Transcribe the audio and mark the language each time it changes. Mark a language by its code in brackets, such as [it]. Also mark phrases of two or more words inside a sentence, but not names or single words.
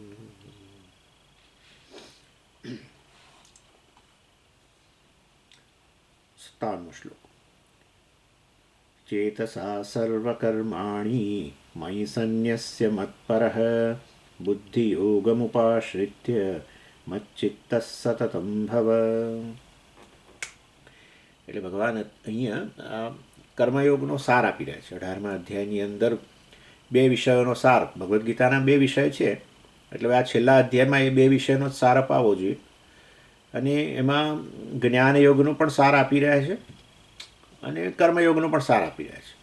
[sa] श्लोक चेतसा सर्वकर्माणि मयि सन्न्यस्य मत्परः बुद्धियोगमुपाश्रित्य मच्चित्तः सततं भव। [gu] એટલે ભગવાન અહીંયા કર્મયોગનો સાર આપી રહ્યા છે। 18મા અધ્યાયની અંદર બે વિષયોનો સાર, ભગવદ્ ગીતાના બે વિષય છે એટલે આ છેલ્લા અધ્યાયમાં એ બે વિષયનો જ સાર અપાવવો જોઈએ અને એમાં જ્ઞાનયોગનો પણ સાર આપી રહ્યા છે અને કર્મયોગનો પણ સાર આપી રહ્યા છે।